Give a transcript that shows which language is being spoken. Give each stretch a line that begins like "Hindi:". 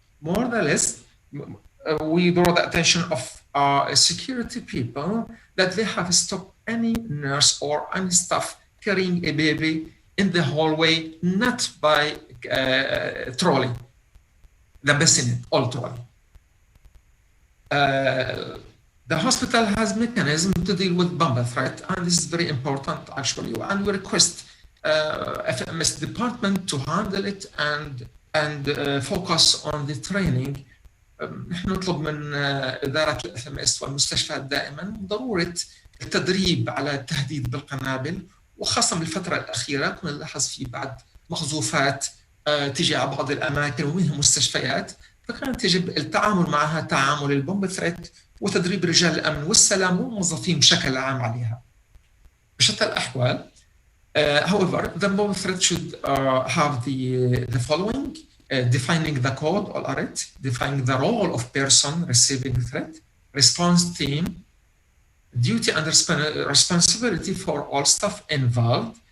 English: More or less, we draw the attention of security people that they have stopped any nurse or any staff carrying a baby in the hallway, not by trolley, the bassinet or trolley. The hospital has mechanism to deal with bomb threat, and this is very important actually, and we request FMS department to handle it and focus on the training.
Arabic: نحن نطلب من إدارة FMS والمستشفيات دائما ضرورة التدريب على التهديد بالقنابل، وخاصة بالفترة الأخيرة كنا نلاحظ في بعض مخزوفات تجي على بعض الأماكن ومنها مستشفيات، فكانت يجب التعامل معها تعامل البومب ثريت وتدريب رجال الأمن والسلامة والموظفين بشكل عام عليها. بشتى الأحوال
English: however, the bomb threat should have the following: defining the code or alert, defining the role of person receiving threat, response team, duty and responsibility for all staff involved.